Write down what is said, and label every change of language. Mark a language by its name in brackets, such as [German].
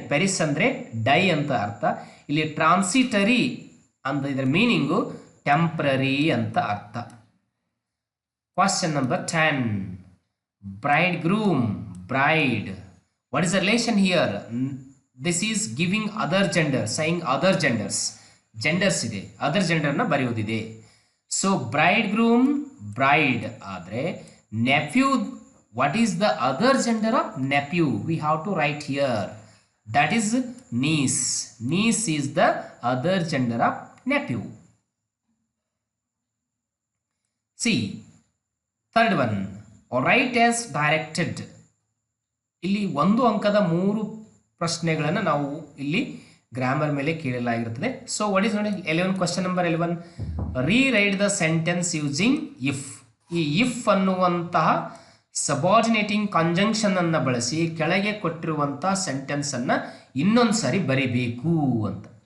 [Kannada] ಪೆರಿಸ್ ಅಂದರೆ ಡೈ ಅಂತ ಅರ್ಥ. ಇಲ್ಲಿ ಟ್ರಾನ್ಸಿಟರಿ ಅಂತ ಇದರ ಮೀನಿಂಗು ಟೆಂಪ್ರರಿ ಅಂತ ಅರ್ಥ. [English] Question number 10. Bride groom, bride. What is the relation here? This is giving other gender, saying other genders. [Kannada] Genders ಇದೆ, other ಜೆಂಡರ್ನ ಬರೆಯುವುದಿದೆ. [English] So bride groom bride ಆದರೆ nephew, what is the other gender of nephew? We have to write here, that is niece. Niece is the other gender of nephew. See, third one, write as directed. [Kannada] ಇಲ್ಲಿ 1 ಅಂಕದ 3 ಪ್ರಶ್ನೆಗಳನ್ನು ನಾವು ಇಲ್ಲಿ grammar ಮೇಲೆ ಕೇಳಲಾಗಿರುತ್ತದೆ. [English] So what is ನೋಡಿ 11, question number 11. Rewrite the sentence using if. [Kannada] ಈ if ಅನ್ನುವಂತಹ ಸಬಾರ್ಡಿನೇಟಿಂಗ್ conjunction ಅನ್ನು ಬಳಸಿ ಕೆಳಗೆ ಕೊಟ್ಟಿರುವಂಥ ಸೆಂಟೆನ್ಸ್ ಅನ್ನು ಇನ್ನೊಂದು ಸಾರಿ ಬರಿಬೇಕು ಅಂತ.